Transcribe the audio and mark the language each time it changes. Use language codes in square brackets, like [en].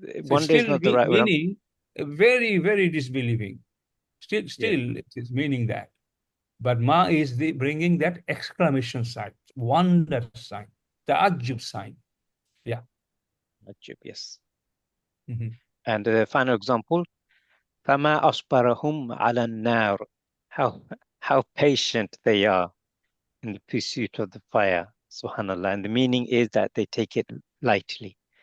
[en] Wonder is not the right word. meaning very, very disbelieving. Still, it is meaning that. But ma is bringing that exclamation sign, wonder sign, the ta'ajjub sign. Yeah. Ta'ajjub, yes. And the final example, [ar] فَمَا أَصْبَرَهُمْ عَلَى النَّارِ. [en] How patient they are in the pursuit of the fire. Subhanallah. And the meaning is that they take it lightly.